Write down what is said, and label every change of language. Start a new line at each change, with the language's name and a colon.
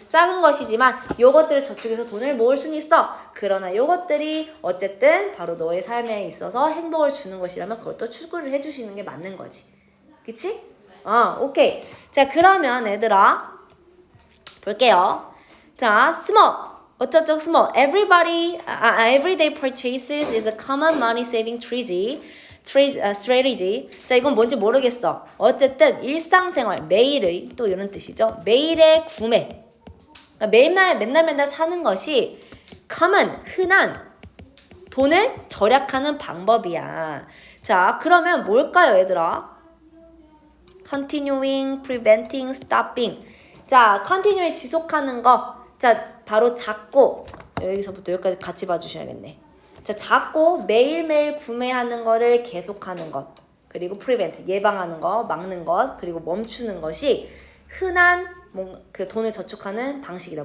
Korean: 작은 것이지만 요것들을 저축해서 돈을 모을 수는 있어. 그러나 요것들이 어쨌든 바로 너의 삶에 있어서 행복을 주는 것이라면 그것도 추구를 해주시는 게 맞는 거지. 그치? 오케이. 자, 그러면 얘들아 볼게요. 자, small. 어쩌죠 small.
English: Everyday purchases is a common money saving strategy.
Korean: 자, 이건 뭔지 모르겠어. 어쨌든 일상생활, 매일의 또 이런 뜻이죠. 매일의 구매. 그러니까 맨날 사는 것이 common, 흔한 돈을 절약하는 방법이야. 자, 그러면 뭘까요, 얘들아?
English: continuing, preventing, stopping.
Korean: 자, continue 지속하는 거. 자, 바로 작고 여기서부터 여기까지 같이 봐주셔야겠네. 자, 작고 매일매일 구매하는 거를 계속하는 것, 그리고 prevent 예방하는 거, 막는 것, 그리고 멈추는 것이 흔한 그 돈을 저축하는 방식이다.